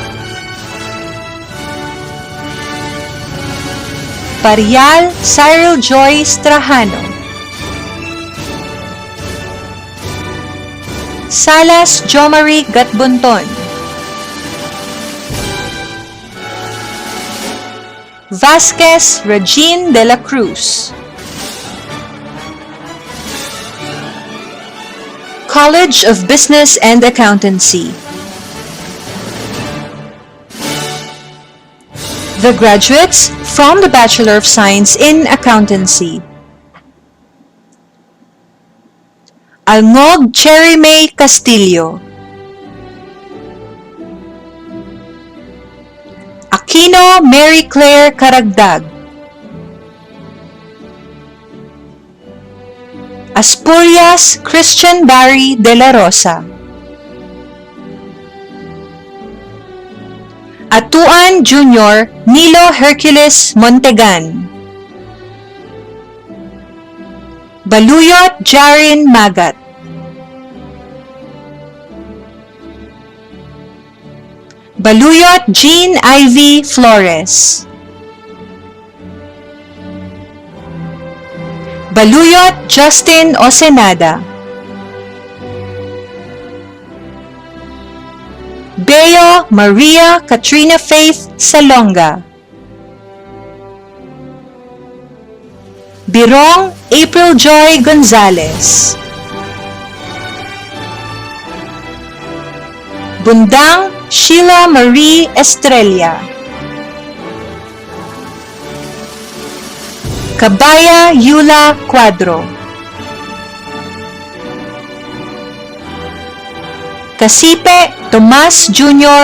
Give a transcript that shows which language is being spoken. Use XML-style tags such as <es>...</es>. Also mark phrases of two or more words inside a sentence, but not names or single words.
<en>Parial Cyril Joy Strahano, Salas Jomari Gatbunton, Vasquez Regine de la Cruz, College of Business and Accountancy. The graduates from the Bachelor of Science in Accountancy: Almog Cherry May Castillo, Aquino Mary Claire Karagdag, Aspurias Christian Barry de la Rosa, Atuan Jr. Nilo Hercules Montegan, Baluyot Jarin Magat, Baluyot Jean Ivy Flores, Baluyot Justin Osenada, Beo Maria Katrina Faith Salonga, Birong April Joy Gonzalez, Bundang Sheila Marie Estrella, Kabaya Yula Cuadro, Kasipe Tomas Jr.</en>